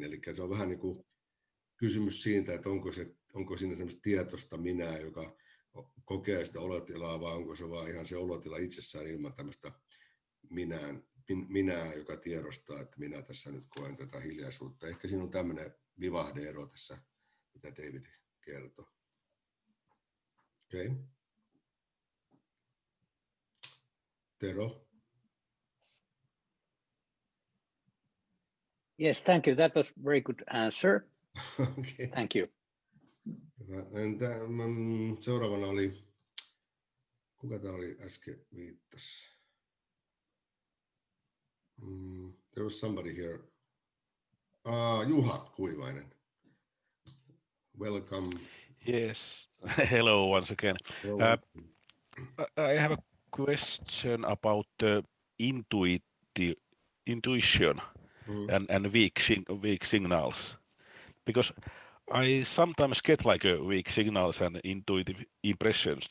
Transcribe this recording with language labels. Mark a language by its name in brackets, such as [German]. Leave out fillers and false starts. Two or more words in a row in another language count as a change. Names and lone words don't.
[Finnish] Eli se on vähän niin kuin kysymys siitä, että onko siinä semmoista tietoista minää, joka kokee sitä olotilaa, vai onko se vaan ihan se olotila itsessään ilman tämmöistä minää, joka tiedostaa, että minä tässä nyt koen tätä hiljaisuutta. Ehkä siinä on tämmöinen vivahde-ero tässä, mitä David kertoi. Okei. Okay. Tero? [English] Yes, thank you. That was a very good answer. Okay. Thank you. [Finnish] Seuraavana oli, kuka tämä oli äsken viittasi? [English] There was somebody here. Juha Kuivainen. Welcome. Yes, hello once again. I have a question about the intuition and weak signals, because I sometimes get like a weak signals and intuitive impressions.